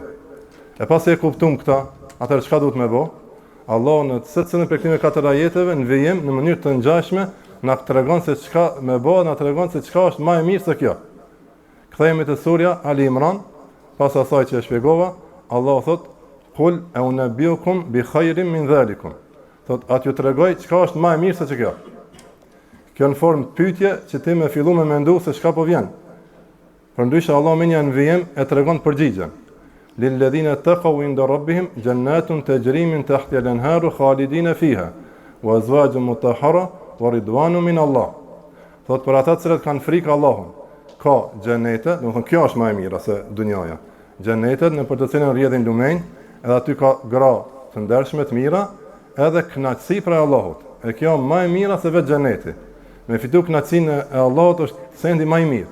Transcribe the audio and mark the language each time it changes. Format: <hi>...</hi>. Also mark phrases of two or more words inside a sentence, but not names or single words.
<sq>E pasi e kuptum këta, atëherë çka duhet me bë? Allah në secilën prej këtyre katër ajeteve në vijim në mënyrë të ngjashme na tregon se çka me bë, na tregon se çka është më e mirë se kjo. Kthehemi te surja Ali Imran, pas asaj që e shpjegova, Allah thot:</sq> <ar>"قل أؤنبئكم بخير من ذلكم."</ar> <sq>Thot atë ju tregoj çka është më e mirë se kjo. Kjo në formë pyetje që ti më fillu me mendu se çka po vjen. Përndryshe Allah me një në vijim e tregon përgjigjen.</sq> <ar>للذين اتقوا عند ربهم جنات تجري من تحتها الأنهار خالدين فيها وأزواج مطهرة ورضوان من الله.</ar> <sq>Thot për ata që kanë frikë Allahun, ka xhenete, do të thonë kjo është më e mira se dunjaja. Xhenetet në për të cilën rrjedhin lumenj, edhe aty ka gra të ndershme të mira, edhe kënaqësi për Allahut. E kjo më e mira se vetë xheneti. Me fitu kënaqësinë e Allahut është sendi më i mirë.</sq>